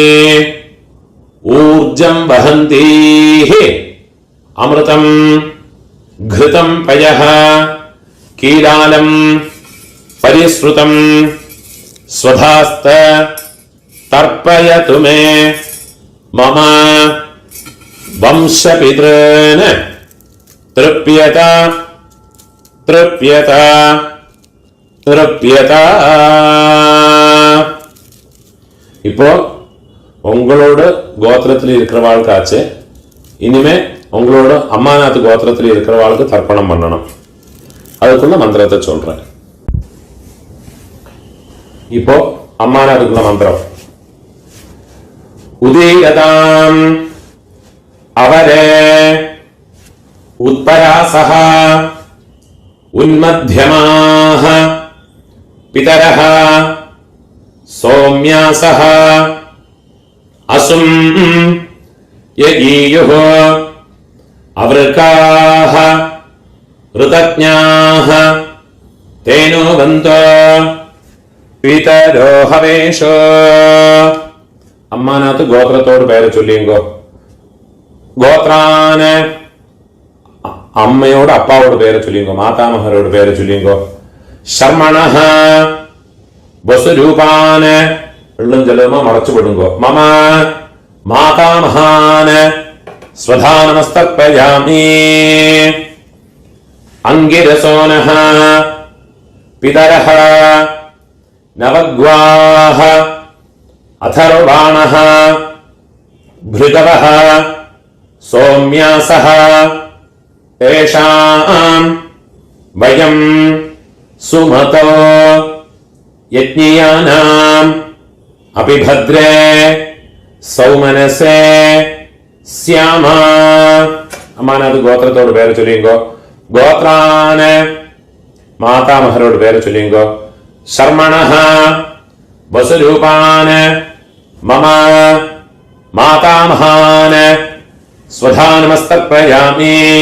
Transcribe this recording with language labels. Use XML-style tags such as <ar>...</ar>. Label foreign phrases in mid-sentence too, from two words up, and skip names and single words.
<sa>ऊर्जं वहन्तीः अमृतं घृतं पयः कीलालं परिस्रुतं स्वधास्त तर्पयतु मे मम वंशपितॄन् तृप्यत तृप्यत तृप्यत.</sa> <ta>இப்போ உங்களோட கோத்திரத்தில் இருக்கிறவாளுக்காச்சு இனிமே உங்களோட அம்மாநாத் கோத்திரத்தில் இருக்கிறவாளுக்கு தர்ப்பணம் பண்ணணும். அதுக்குள்ள மந்திரத்தை சொல்றேன். இப்போ அம்மாநாத்துக்குள்ள மந்திரம்.</ta> <sa>उदीयताम् अवरे उत्परासः उन्मध्यमाः पितरः सौम्यासः असुं यगीयुः अवृकाः ऋतज्ञाः तेनो गन्तो पितरो हवेषो.</sa> <ta>அம்மானாத்து கோத்திரத்தோட பேர் சொல்லுங்கோ. கோத்ரான் அம்மாவோட அப்பாவோட பேர் சொல்லுங்கோ. மாதாமஹரோட பேர் சொல்லுங்கோ.</ta> <sa>ശർമ്മണഃ വസുരൂപാന്</sa> <ta>எள்ளும் ஜலம மறச்சுவிடுங்கோ.</ta> <sa>മമ മാതാമഹാന് സ്വധാനമസ്തർപ്പയാമി. അങ്കിരസോനഃ പിതരഃ നവഗ്വാः अथर्वाणः भृगवः सौम्यासः तेषां वयं सुमतो यज्ञियानाम् अपि भद्रे सौमनसे स्याम.</sa> <ta>அம்மானத்து கோத்திரத்தோட பேர் சொல்லுங்கோ. கோத்ரான் மாதாமஹரோட பேர் சொல்லுங்கோ.</ta> <sa>ശർമ്മണഃ വസുരൂപാന് മമ മാതാമഹാന് സ്വധാനമസ്തർപ്പയാമി.</sa>